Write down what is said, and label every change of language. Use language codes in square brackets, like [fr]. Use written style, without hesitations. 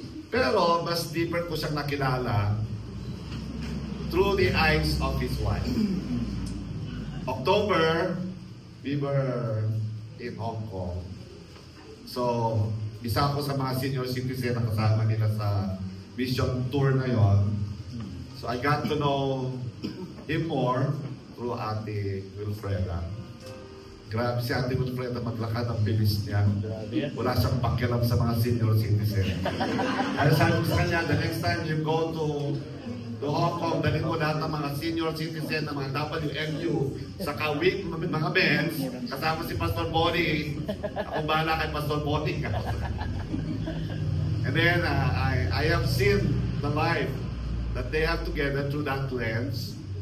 [tl] Pero mas [en] deeper [tl] ko siyang nakilala [en] through the eyes of his wife. October, we were in Hong Kong. [tl] So, isa ako sa mga senior citizen na kasama nila sa mission tour na yon. [en] So, I got to know him more through Ate Wilfreda. [tl] Grabe si Ate Wilfreda maglakad, ang bilis niya. Wala siyang pakialam sa mga senior citizen. Kaya sabi ko sa kanya, [en] the next time you go to Hong Kong, [tl] dalhin mo lahat ng mga senior citizen, ng mga WMU, sa Kawik, mga Benz, kasama si Pastor Bonnie. Ako bahala kay Pastor Bonnie. [en] And then, I have seen the life that they have together through that lens.